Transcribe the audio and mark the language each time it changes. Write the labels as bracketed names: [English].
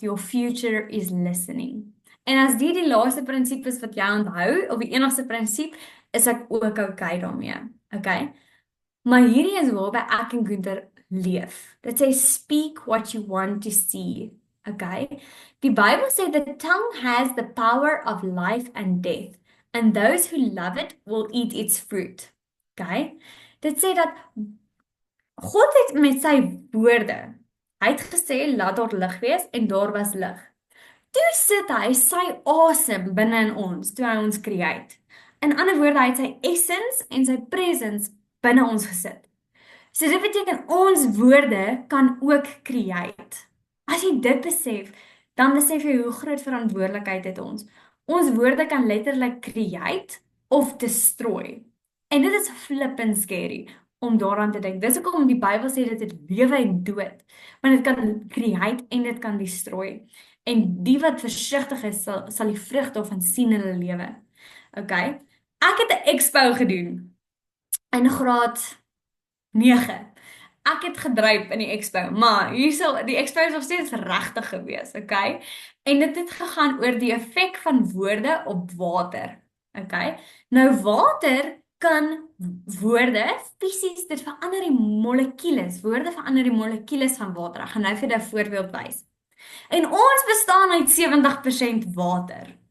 [English] Your future is listening. [Afrikaans] En as die laaste prinsip is wat jy onthou, of die enigste prinsip, is ek ook okay daarmee. Okay? Maar hierdie is waarby ek en Gunther leef. Dit sê [English] speak what you want to see. Okay? [Afrikaans] Die Bybel sê [English] the tongue has the power of life and death, and those who love it will eat its fruit. [Afrikaans] Okay? Dit sê dat God het met sy woorde, hy het gesê laat daar lig wees en daar was lig. Toe sit hy sy asem binne in ons toe hy ons create. In ander woorde, hy het sy essence en sy presence binne ons gesit. So dit beteken ons woorde kan ook create. As jy dit besef, dan besef jy hoe groot verantwoordelikheid het ons. Ons woorde kan letterlik create of destroy. En dit is flippin scary om daaraan te dink. Dis hoekom die Bybel sê dit het lewe en dood. Want dit kan create en dit kan destroy. En die wat versigtig is, sal die vrug daarvan sien in hulle lewe. Okay? Ek het 'n expo gedoen in graad 9. Ek het gedryf in die expo, maar hierso die expo is nog steeds regtig gewees, okay? En dit het gegaan oor die effek van woorde op water. Okay? Nou water kan woorde fisies dit verander die molekules. Woorde verander die molekules van water. Ek gaan nou vir julle 'n voorbeeld wys. En ons bestaan uit 70% water.